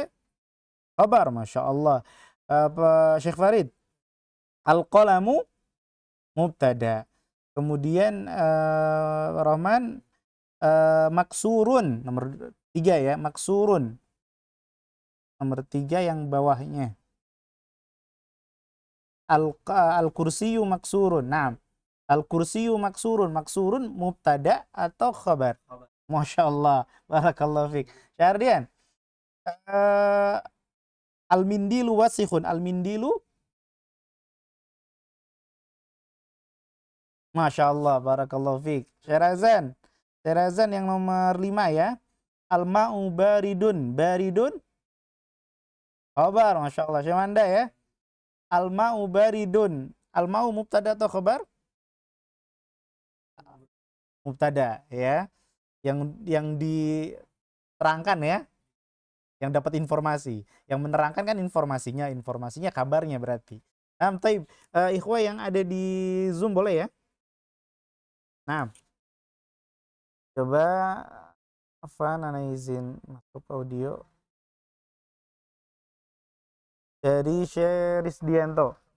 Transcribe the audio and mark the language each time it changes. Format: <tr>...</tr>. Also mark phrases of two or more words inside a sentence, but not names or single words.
<ar>خبر، ما شاء الله. Syekh Farid? القلم مبتدأ.</ar> <id>Kemudian Rahman, maksurun nomor 3 ya, maksurun. Nomor 3 yang bawahnya.</id> <ar>الكرسي مكسور. Nah, الكرسي مكسور. مكسور مبتدأ atau khabar? ما شاء الله. بارك الله فيك. Syardian. eh, المنديل وسخ. Al-mindilu. ما شاء الله. بارك الله فيك. Syarazan.</ar> <id>Syarazan yang nomor 5 ya.</id> <ar>Al-ma'u baridun.</ar> <id>Baridun.</id> <ar>خبر. ما شاء الله. Syamanda ya. الماء بارد. الماء مبتدأ atau khabar?</ar> <id>Mubtada ya. Yang diterangkan ya, yang dapat informasi. Yang menerangkan kan informasinya, informasinya kabarnya berarti. Nah, taib. Ikhwah yang ada di Zoom boleh ya? Nah, coba Afan ana izin masuk audio dari Sherisdianto.</id>